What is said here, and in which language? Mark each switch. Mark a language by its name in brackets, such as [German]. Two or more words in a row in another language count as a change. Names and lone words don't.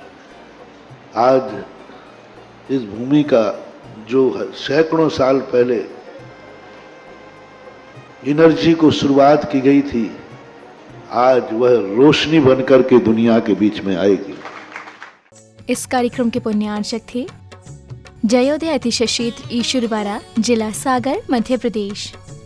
[Hindi] आज इस भूमि का जो सैकड़ों साल पहले एनर्जी को शुरुआत की गई थी, आज वह रोशनी बनकर के दुनिया के बीच में आएगी। इस कार्यक्रम के पुण्यार्चक थे जयोदय अतिशय क्षेत्र ईश्वरवाड़ा, जिला सागर, मध्य प्रदेश।